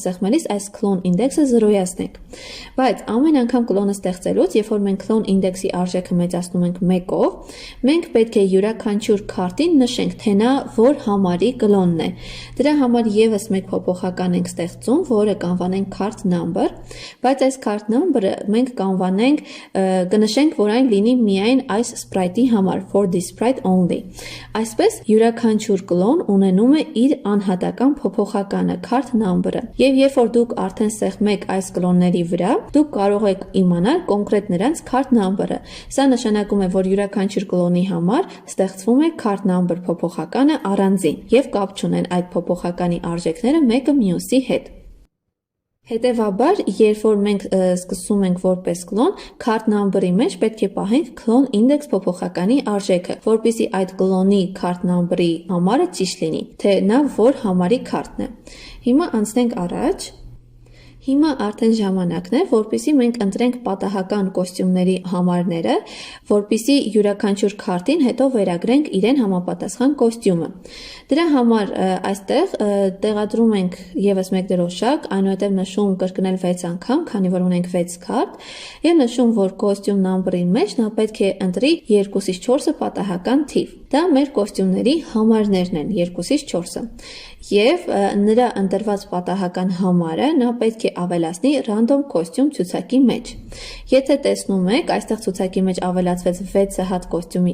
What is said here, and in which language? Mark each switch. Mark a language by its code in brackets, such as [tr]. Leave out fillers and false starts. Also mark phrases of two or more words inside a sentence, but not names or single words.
[hy] սեղմելիս այս [en] clone index- [hy] ը զրոյացնենք։ Բայց ամեն անգամ կլոնը ստեղծելուց, երբ որ մենք [en] clone index- [hy] ի արժեքը մեծացնում ենք 1-ով, մենք պետք է յուրաքանչյուր քարտին նշենք, թե նա որ համարի կլոնն է։ Դրա համար եւս մեկ փոփոխական ենք ստեղծում, որը կանվանենք [en] card number, [hy] բայց այս [en] card number- [hy] ը մենք կանվանենք կնշենք, որ այն լինի միայն այս sprite-ի համար, [en] for this sprite only։ [hy] Այսպես յուրաքանչյուր կլոն ունենում է իր անհատական փոփոխականը, [en] card number- [hy] ը։ Եվ երբ որ դուք արդեն սեղմեք այս կլոնների վրա, դուք կարող եք իմանալ կոնկրետ նրանց [en] card number- [hy] ը։ Սա նշանակում է, որ յուրաքանչյուր կլոնի համար ստեղծվում է [en] card number [hy] փոփոխականը առանձին եւ կապ չունեն այդ փոփոխականի արժեքները մեկը մյուսի հետ։ Հետևաբար, երբ որ մենք սկսում ենք որպես կլոն, [en] card number- [hy] ի մեջ պետք է պահենք [en] clone index [hy] փոփոխականի արժեքը, որպեսզի այդ կլոնի [en] card number- [hy] ի համարը ճիշտ լինի, թե նա որ համարի card-ն է։ Հիմա անցնենք առաջ։ Հիմա արդեն ժամանակն է, որպեսզի մենք ընտրենք պատահական կոստյումների համարները, որպեսզի յուրաքանչյուր քարտին հետո վերագրենք իրեն համապատասխան կոստյումը։ Դրա համար այստեղ տեղադրում ենք եւս մեկ դրոշակ, այնուհետև նշում կրկնել 6 անգամ, քանի որ ունենք 6 քարտ, եւ նշում, որ [en] costume number- [hy] ի մեջ նա պետք է ընտրի 2-ից 4-ը պատահական թիվ։ Դա մեր կոստյումների համարներն են 2-ից 4-ը։ Եվ նրա ընտրված պատահական համարը նա պետք է ավելացնի [en] random costume [hy] ցուցակի մեջ։ Եթե տեսնում եք, այստեղ ցուցակի մեջ ավելացվեց 6 հատ կոստյումի